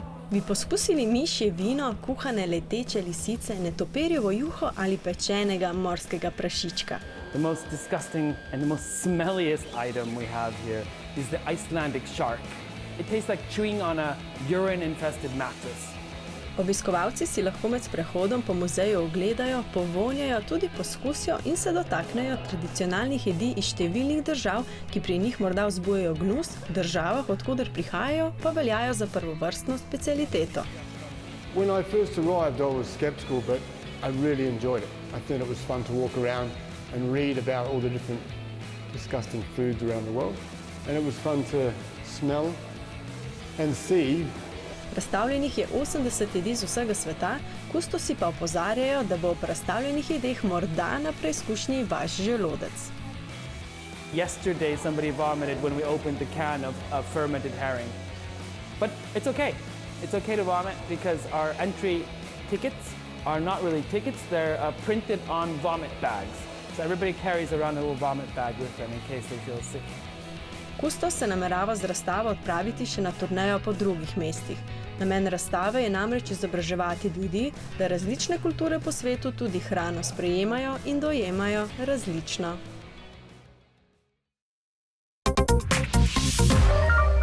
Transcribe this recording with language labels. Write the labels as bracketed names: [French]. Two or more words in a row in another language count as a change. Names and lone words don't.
[Slovenian] Bi poskusili mišje vino, kuhane leteče lisice, netopirjevo juho ali pečenega morskega prašička? [English] The most disgusting and the most smelliest item we have here is the Icelandic shark. It tastes like chewing on a urine-infested mattress. [Slovenian] Obiskovalci si lahko med sprehodom po muzeju ogledajo, povonjajo, tudi poskusijo in se dotaknejo tradicionalnih jedi iz številnih držav, ki pri njih morda vzbujajo gnus, v državah, odkuder prihajajo, pa veljajo za prvovrstno specialiteto. [English] When I first arrived, I was skeptical, but I really enjoyed it. I thought it was fun to walk around and read about all the different disgusting foods around the world. And it was fun to smell and see. [Slovenian] Razstavljenih je 80 jedi z vsega sveta, kustosi pa opozarjajo, da bo ob razstavljenih jedeh morda na preizkušnji vaš želodec. [English] Yesterday somebody vomited when we opened the can of fermented herring. But it's okay. It's okay to vomit because our entry tickets are not really tickets, they're printed on vomit bags. So everybody carries around a little vomit bag with them in case they feel sick. [Slovenian] Kustos se namerava z razstave odpraviti še na turnejo po drugih mestih. Namen razstave je namreč izobraževati ljudi, da različne kulture po svetu tudi hrano sprejemajo in dojemajo različno.